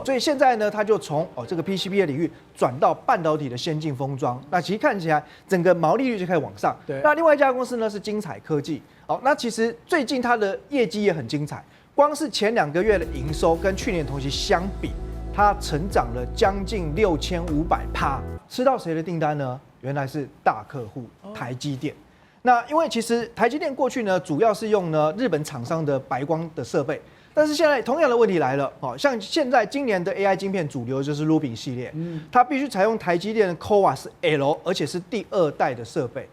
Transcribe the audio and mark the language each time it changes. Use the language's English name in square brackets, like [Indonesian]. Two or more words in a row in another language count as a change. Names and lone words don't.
[Chinese] 所以現在呢，它就從這個 PCB 的領域轉到半導體的先進封裝。那其實看起來整個毛利率就開始往上。對。那另外一家公司呢是精彩科技。那其實最近它的業績也很精彩，光是前2個月的營收跟去年同期相比，它成長了將近6500%。吃到誰的訂單呢？原來是大客戶台積電。那因為其實台積電過去呢，主要是用呢日本廠商的白光的設備，但是現在同樣的問題來了，像現在今年的 AI 晶片主流就是 Rubin 系列，它必須採用台積電的 CoWoS L， 而且是第2代的設備。